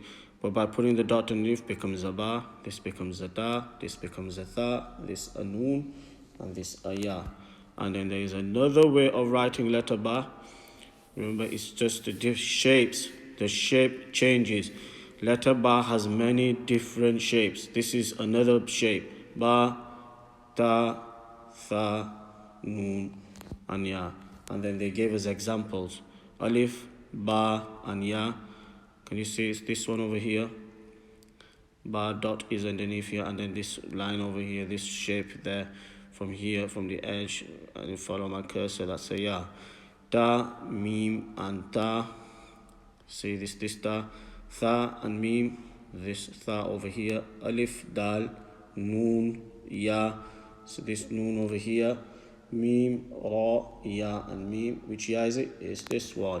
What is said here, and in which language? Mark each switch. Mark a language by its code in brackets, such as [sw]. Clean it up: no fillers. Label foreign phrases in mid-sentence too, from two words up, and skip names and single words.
[en] But by putting the dot underneath becomes a ba, this becomes a ta, this becomes a tha, this a noon, and this a ya. And then there is another way of writing letter ba. Remember, it's just the shapes. The shape changes. Letter ba has many different shapes. This is another shape. Ba, ta, tha, noon, and ya. And then they gave us examples. Alif, ba, and ya. Can you see it's this one over here? Ba dot is underneath here, and then this line over here, this shape there, from here, from the edge, and you follow my cursor, that's a ya. Ta, mim, and ta. See this ta. Tha and mim, this tha over here. Alif, dal, noon, ya. So this noon over here. Mim, ra, ya, and mim. Which ya is it? Is this one.